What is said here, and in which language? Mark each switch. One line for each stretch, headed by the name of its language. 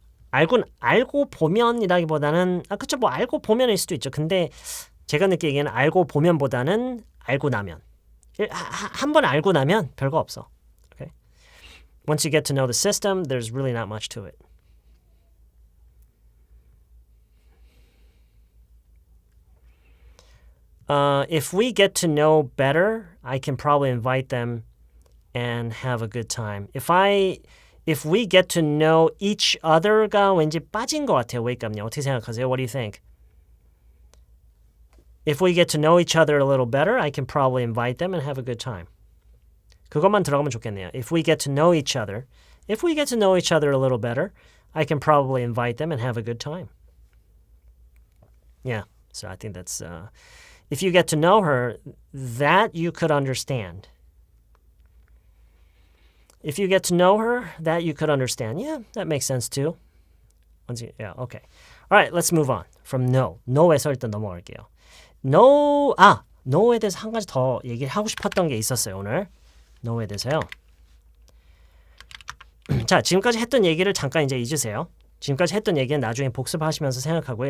Korean: 알고 보면이라기보다는 그쵸 뭐 알고 보면일 수도 있죠. 근데 제가 느끼기에는 알고 보면보다는 알고 나면 한번 알고 나면 별거 없어.
English: Okay? Once you get to know the system, there's really not much to it. If we get to know better, I can probably invite them and have a good time. If we get to know each other
Korean: 가 왠지 빠진 것 같아요. wake up요. 어떻게 생각하세요?
English: What do you think? If we get to know each other a little better, I can probably invite them and have a good time.
Korean: 그것만 들어가면 좋겠네요.
English: If we get to know each other a little better, I can probably invite them and have a good time. Yeah, so I think that's if you get to know her, that you could understand. If you get to know her, that you could understand. Yeah, that makes sense too. Yeah, okay. All right, let's move on from no.
Korean: no에서 일단 넘어갈게요. no에 대해서 한 가지 더 얘기를 하고 싶었던 게 있었어요, 오늘. no에 대해서요. 자, 지금까지 했던 얘기를 잠깐 이제 잊으세요. 지금까지 했던 얘기는 나중에 복습하시면서 생각하고요.